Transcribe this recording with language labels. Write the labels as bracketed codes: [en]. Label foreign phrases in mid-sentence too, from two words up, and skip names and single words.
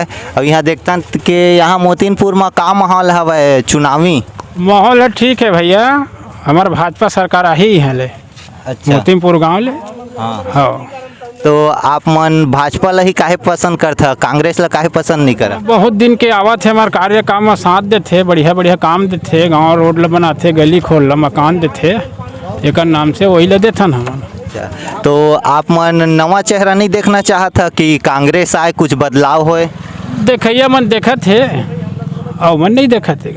[hne] और यहाँ देखतन कि यहाँ मोतीनपुर में का माहौल हवय चुनावी? माहौल है ठीक है भैया, हमार भाजपा सरकार आई है ले। अच्छा, मोतीनपुर गांव ले। हाँ। तो आप मन भाजपा ला ही काहे पसंद करता, कांग्रेस ला काहे पसंद नहीं करा? बहुत दिन के आवत है, हमारे कार्य काम में साथ देते, बढ़िया बढ़िया काम देते, गांव रोड ला बनाते, गली खोल ला मकान देते, एक नाम से वही ले देथन हमन। तो आप मन नवा चेहरा नहीं देखना चाहता कि कांग्रेस आए, कुछ बदलाव होए? देखिए मन देखत है और मन नहीं देखत है।